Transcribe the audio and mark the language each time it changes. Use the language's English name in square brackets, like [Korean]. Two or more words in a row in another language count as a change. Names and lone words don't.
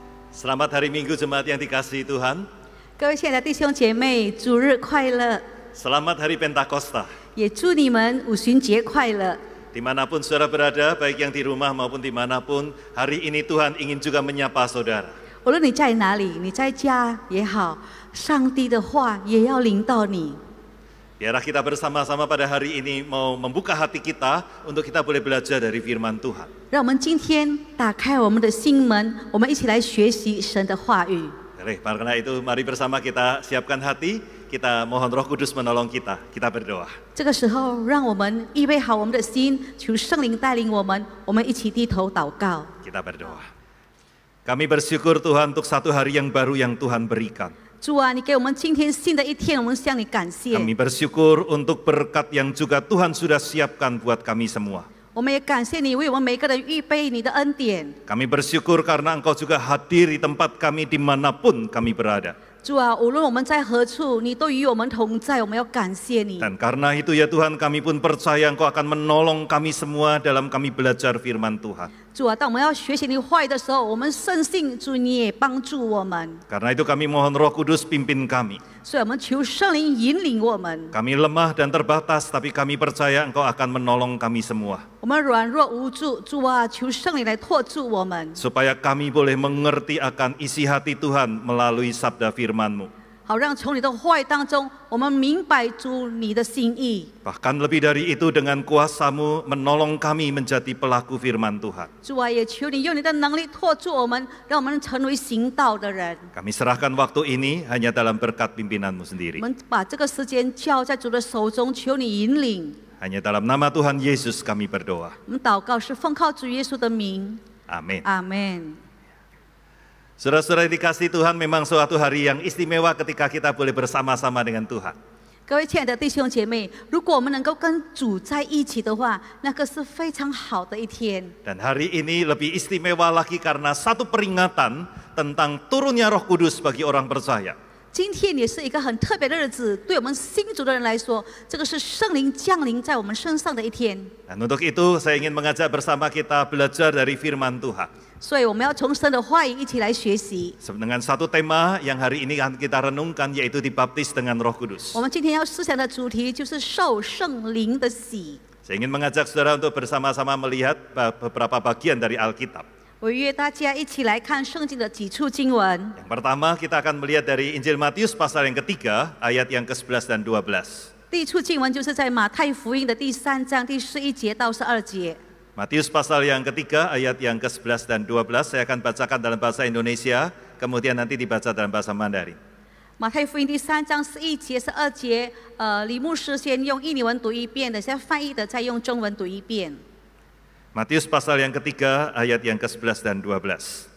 [Indonesian] Selamat hari Minggu jemaat yang dikasihi Tuhan. [Chinese] 各位亲爱的弟兄姐妹，主日快乐！ [Indonesian] Selamat hari Pentakosta. [Chinese] 也祝你们五旬节快乐。 [Indonesian] Dimanapun saudara berada, baik yang di rumah maupun dimanapun, hari ini Tuhan ingin juga menyapa saudara. [Chinese] 无论你在哪里，你在家也好，上帝的话也要临到你。 [Indonesian] Biarlah kita bersama-sama pada hari ini mau membuka hati kita untuk kita boleh belajar dari firman Tuhan. [Chinese] 让我们今天打开我们的心门，我们一起来学习神的话语。 [Indonesian] Baik, karena itu mari bersama kita siapkan hati, kita mohon Roh Kudus menolong kita. Kita berdoa. [Chinese] 这个时候，让我们预备好我们的心，求圣灵带领我们，我们一起低头祷告。 [Indonesian] Kita berdoa. Kami bersyukur Tuhan untuk satu hari yang baru yang Tuhan berikan. [Chinese] 主啊，你给我们今天新的一天，我们向你感谢。 [Indonesian] Kami bersyukur untuk berkat yang juga Tuhan sudah siapkan buat kami semua. [Chinese] 我们也感谢你为我们每个人预备你的恩典。 [Indonesian] Kami bersyukur karena Engkau juga hadir di tempat kami dimanapun kami berada. [Chinese] 主啊，无论我们在何处，你都与我们同在，我们要感谢你。 [Indonesian] Dan karena itu ya Tuhan, kami pun percaya Engkau akan menolong kami semua dalam kami belajar firman Tuhan. [Chinese] 主啊，当我们要学习你话语的时候，我们深信主你也帮助我们。 [Indonesian] Karena itu kami mohon Roh Kudus pimpin kami. [Chinese] 所以我们求圣灵引领我们。 [Indonesian] Kami lemah dan terbatas, tapi kami percaya Engkau akan menolong kami semua. [Chinese] 我们软弱无助，主啊，求圣灵来托住我们， [Indonesian] Supaya kami boleh mengerti akan isi hati Tuhan melalui sabda firman-Mu. [Chinese] 好让从你的话语当中，我们明白主你的心意。 [Indonesian] Bahkan lebih dari itu dengan kuasa-Mu menolong kami menjadi pelaku firman Tuhan. [Chinese] 主啊，也求你用你的能力托住我们，让我们成为行道的人。 [Indonesian] Kami serahkan waktu ini hanya dalam berkat pimpinan-Mu [Chinese] 我 [Indonesian] sendiri. [Chinese] 们把这个时间交在主的手中，求你引领。 [Indonesian] Hanya dalam nama Tuhan Yesus kami berdoa. [Chinese] 我们祷告是奉靠主耶稣的名， [Indonesian] Amin. [Chinese] 阿门。 [Indonesian] Saudara-saudara yang dikasihi Tuhan, memang suatu hari yang istimewa ketika kita boleh bersama-sama dengan Tuhan. [Chinese] 各位亲爱的弟兄姐妹，如果我们能够跟主在一起的话，那个是非常好的一天。 [Indonesian] Dan hari ini lebih istimewa lagi karena satu peringatan tentang turunnya Roh Kudus bagi orang percaya. [Chinese] 今天也是一个很特别的日子，对我们信主的人来说，这个是圣灵降临在我们身上的一天。 [Indonesian] Dan untuk itu saya ingin mengajak bersama kita belajar dari firman Tuhan. [Chinese] 所以我们要从神的话语一起来学习。 [Indonesian] Dengan satu tema yang hari ini akan kita renungkan, yaitu dibaptis dengan Roh Kudus. [Chinese] 我们今天要思想的主题就是受圣灵的洗。 [Indonesian] Saya ingin mengajak saudara untuk bersama-sama melihat beberapa bagian dari Alkitab. [Chinese] 我约大家一起来看圣经的几处经文。 [Indonesian] Yang pertama kita akan melihat dari Injil Matius pasal yang ketiga, ayat yang ke-11 dan 12. [Chinese] 第一处经文就是在马太福音的第3章第11节到12节。 [Indonesian] Matius pasal yang ketiga, ayat yang ke-11 dan 12. Saya akan bacakan dalam bahasa Indonesia, kemudian nanti dibaca dalam bahasa Mandarin. [Chinese] 马太福音第3章11节、12节，李牧师先用印尼文读一遍，等下翻译的再用中文读一遍。 [Indonesian] Matius pasal yang ketiga, ayat yang ke-11 dan 12.